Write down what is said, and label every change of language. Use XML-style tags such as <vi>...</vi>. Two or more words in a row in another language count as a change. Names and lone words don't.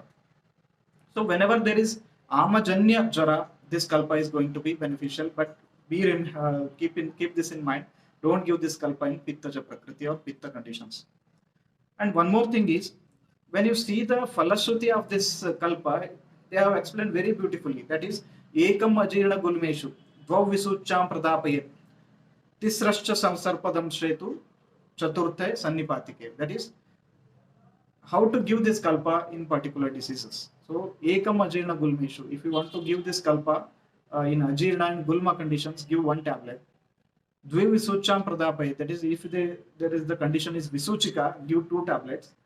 <en>So whenever there is</en> <sa>आमजन्य ज्वर,</sa> <en>this kalpa is going to be beneficial, but keep this in mind. Don't give this kalpa in</en> <sa>पित्तज प्रकृति</sa> <en>or Pitta conditions. And one more thing is, when you see the Falashruti of this kalpa, they have explained very beautifully. That is,</en> <sa>एकम् अजीर्ण गुल्मेषु, द्वौ विसूचं प्रदापयेत्, तिस्रश्च संसर्पदं श्रेतु, चतुर्थे सान्निपातिके.</sa> <en>That is, how to give this kalpa in particular diseases. So,</en> <sa>एकम् अजीर्ण गुल्मेषु.</sa> <en>If you want to give this kalpa in Ajirna and Gulma conditions, give one tablet.</en> <sa>द्वे विसूचं प्रदापयेत्.</sa> <en>That is, if there is the condition is Visuchika, give 2 tablets.</en>